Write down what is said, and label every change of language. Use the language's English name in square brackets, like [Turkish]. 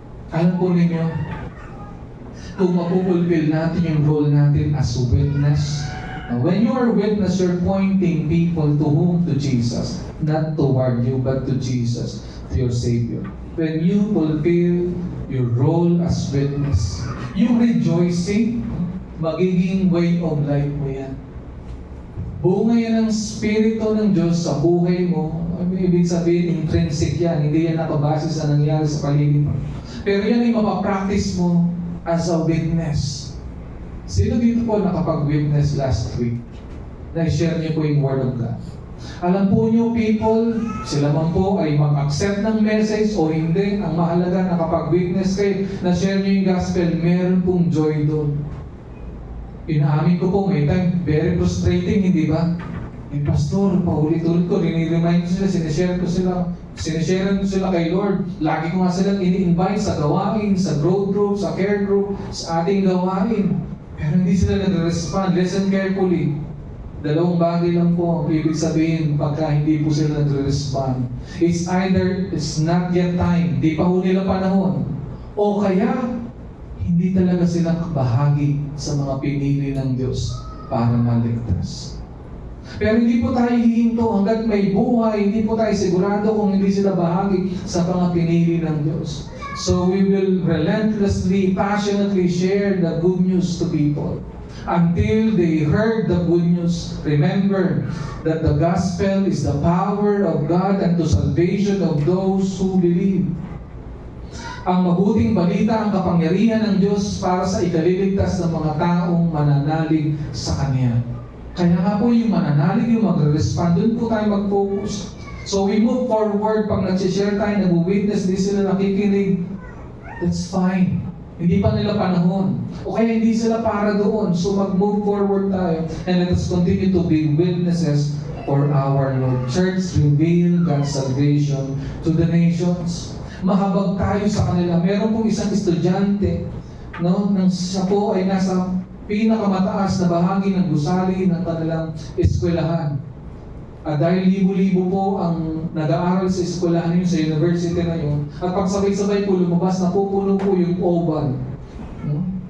[Filipino] Alam po ninyo, kung mapupulfill natin yung role natin as a witness, [English] when you are a witness, you're pointing people to whom? To Jesus. Not toward you, but to Jesus, to your Savior. When you fulfill your role as witness, yung rejoicing, magiging way of life mo yan. [Filipino] Bunga yan ng Spirito ng Diyos sa buhay mo. Ibig sabihin, intrinsic yan. Hindi yan nakabase sa nangyari sa paligid mo. Pero yan ay mapapractice mo as a witness. Sino dito po nakapag-witness last week? Na-share niyo po yung Word of God. Alam po niyo, people, sila man po ay mag-accept ng message o hindi. Ang mahalaga, nakapag-witness kayo, na-share niyo yung gospel, meron pong joy doon. Inaamin ko po, may time, very frustrating, hindi ba? Pastor, paulit-ulit ko, riniremind ko sila, sinishare ko sila kay Lord. Lagi ko nga silang ini-invite sa gawain, sa growth group, sa care group, sa ating gawain. Pero hindi sila nag-respond. [English] Listen carefully. [Filipino] Dalawang bagay lang po ang ibig sabihin pagka hindi po sila nag-respond. [English] It's either it's not yet time, [Filipino] di pa ho nila panahon, o kaya hindi talaga sila bahagi sa mga pinili ng Diyos para maligtas. Pero hindi po tayo hihinto hanggat may buhay, hindi po tayo sigurado kung hindi sila bahagi sa mga pinili ng Diyos. [English] So we will relentlessly, passionately share the good news to people until they heard the good news. Remember that the gospel is the power of God unto salvation of those who believe. [Filipino] Ang mabuting balita, ang kapangyarihan ng Diyos para sa ikaliligtas ng mga taong mananalig sa Kanya. Kaya nga po yung mananalig, yung magre-respond, doon po tayo mag-focus. So we move forward, pag nag-share tayo, nag-witness, di sila nakikinig, [English] that's fine. [Filipino] Hindi pa nila panahon. O kaya hindi sila para doon. So mag-move forward tayo [English] and let us continue to be witnesses for our Lord. Church, reveal God's salvation to the nations. [Filipino] Mahabag tayo sa kanila. Meron pong isang estudyante, no, nang siya po ay nasa pinakamataas na bahagi ng gusali ng kanilang eskwelahan. Dahil libo-libo po ang nag-aaral sa eskwelahan yun, sa university na yun. At pagsabay-sabay po lumabas, napupuno po yung oval. No?